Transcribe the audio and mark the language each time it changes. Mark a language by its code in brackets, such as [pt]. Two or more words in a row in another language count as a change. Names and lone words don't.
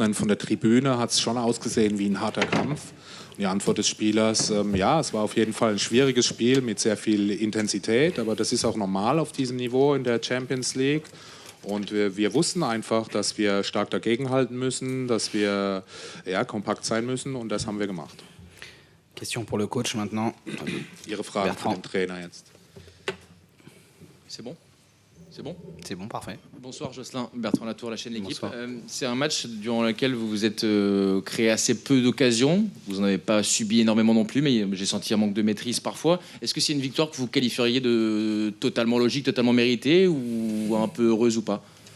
[de] Denn von der Tribüne hat es schon ausgesehen wie ein harter Kampf. Und die Antwort des Spielers, ja, es war auf jeden Fall ein schwieriges Spiel mit sehr viel Intensität, aber das ist auch normal auf diesem Niveau in der Champions League. Und wir wussten einfach, dass wir stark dagegenhalten müssen, dass wir kompakt sein müssen und das haben wir gemacht. [fr] Question pour le coach maintenant. [de] Ihre Frage für den Trainer jetzt. [fr] C'est bon? C'est bon? C'est bon, parfait. Bonsoir Jocelyn, Bertrand Latour, la chaîne L'Équipe. C'est un match durant lequel vous vous êtes créé assez peu d'occasions. Vous n'en avez pas subi énormément non plus, mais j'ai senti un manque de maîtrise parfois. Est-ce que c'est une victoire que vous qualifieriez de totalement logique, totalement méritée, ou un peu heureuse ou pas?